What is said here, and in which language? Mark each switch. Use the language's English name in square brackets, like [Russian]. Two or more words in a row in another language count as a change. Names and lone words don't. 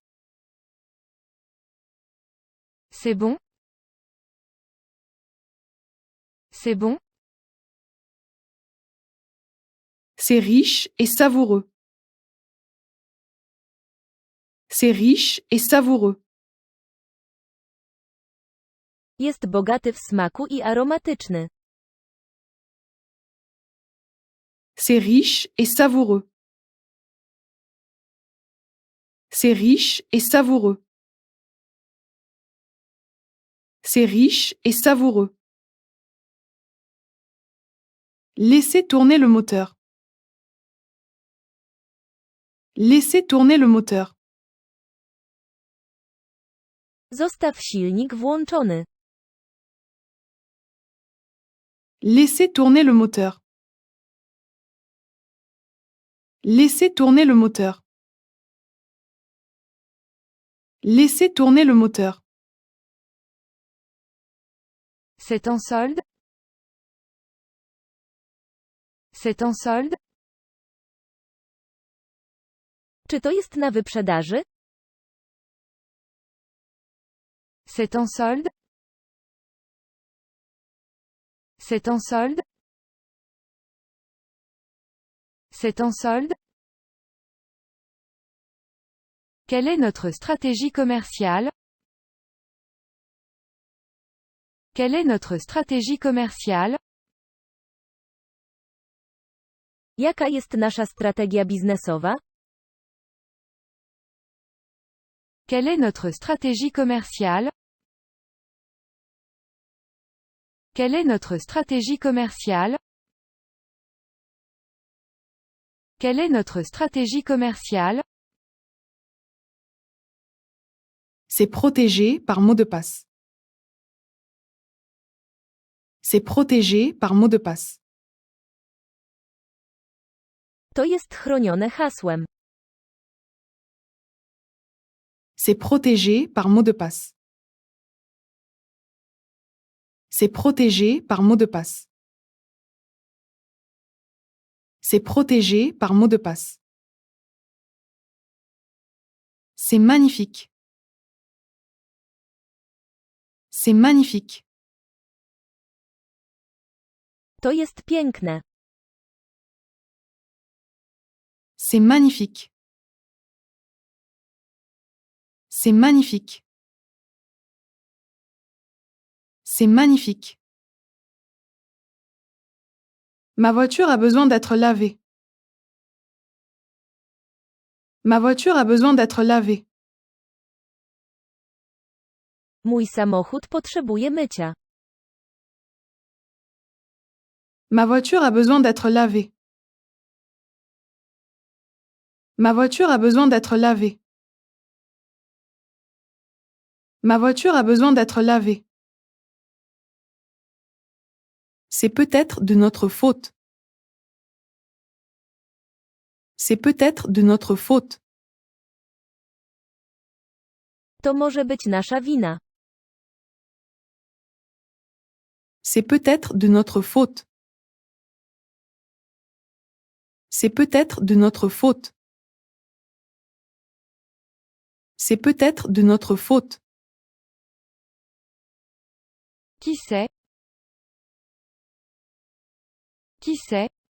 [French] C'est bon? C'est bon? C'est riche et savoureux. C'est riche et savoureux. [Polish] Jest bogaty w smaku i aromatyczny. [French] C'est riche et savoureux. C'est riche et savoureux. C'est riche et savoureux. Laissez tourner le moteur. Laissez tourner le moteur. [Polish] Zostaw silnik włączony. [French] Laissez tourner le moteur. Laissez tourner le moteur. Laissez tourner le moteur. C'est en solde? C'est en solde? [Polish] Czy to jest na wyprzedaży? [French] C'est en solde? C'est en solde? C'est en solde? Quelle est notre stratégie commerciale? Quelle est notre stratégie commerciale? [Polish] Jaka jest nasza strategia biznesowa? [French] Quelle est notre stratégie commerciale? Quelle est notre stratégie commerciale? Quelle est notre stratégie commerciale? C'est protégé par mot de passe. C'est protégé par mot de passe. [Polish] To jest chronione hasłem. [French] C'est protégé par mot de passe. C'est protégé par mot de passe. C'est protégé par mot de passe. C'est magnifique. C'est magnifique. [Polish] To jest piękne. [French] C'est magnifique. C'est magnifique. C'est magnifique. Ma voiture a besoin d'être lavée. Ma voiture a besoin d'être lavée. [Polish] Mój samochód potrzebuje mycia. [French] Ma voiture a besoin d'être lavée. Ma voiture a besoin d'être lavée. Ma voiture a besoin d'être lavée. C'est peut-être de notre faute. C'est peut-être de notre faute. [Polish] To może być nasza wina. [French] C'est peut-être de notre faute. C'est peut-être de notre faute. C'est peut-être de notre faute. Qui sait? Qui sait?